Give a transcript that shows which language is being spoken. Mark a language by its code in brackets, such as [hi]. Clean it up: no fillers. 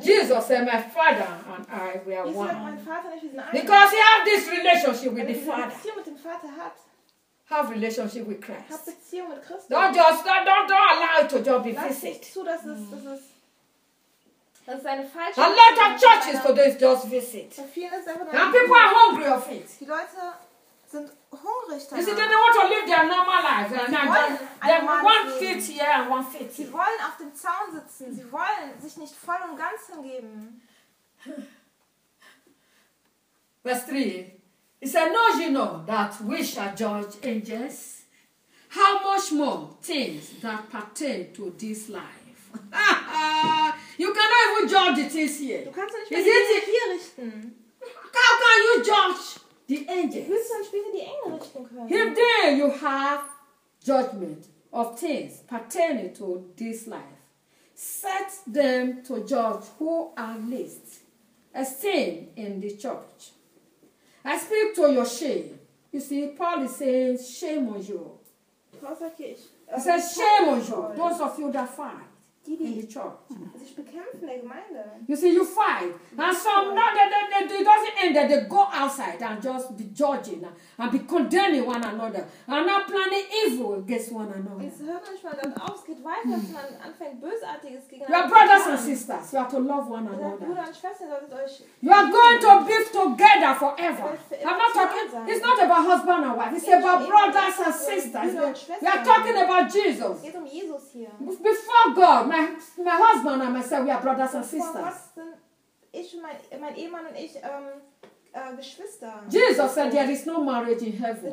[en] Jesus said, my father and I, we are one. Because he has this relationship with the father. Have relationship with Christ. Don't allow it to just be visit. A lot of churches today is just visit. And people are hungry of it. [de] Sind hungrig danach. Sie wollen einmal leben. Sie wollen auf dem Zaun sitzen. Sie wollen sich nicht voll und ganz hingeben. Vers 3. [en] He said, "Know you not that we shall judge angels? How much more things that pertain to this life?" You cannot even judge the things here. [de] Du kannst doch nicht mal die Engel richten. [en] How can you judge the angels? [de] Du willst dann später die Engel richten können. [en] If there you have judgment of things pertaining to this life, set them to judge who are least esteemed in the church. I speak to your shame. You see, Paul is saying, shame on you. Paul says, shame on you, those of you that fight in the church. [de] Sich bekämpfen in der Gemeinde. [en] You see, you fight. And some, not that they it doesn't end that they go outside and just be judging and be condemning one another. And not planning evil against one another. [de] Es hört manchmal dann auf, es geht weiter, dass man anfängt, Bösartiges gegen [en] you are brothers and sisters. You are to love one another. [de] Bruder und Schwester, solltet euch [en] you are going to be together forever. I'm not talking, it's not about husband and wife. It's about brothers and sisters. We are talking about Jesus. [de] Geht um Jesus hier. [en] Before God, my husband and myself, we are brothers and sisters. [de] Ich und mein Ehemann und ich Geschwister. [en] Jesus said there is no marriage in heaven.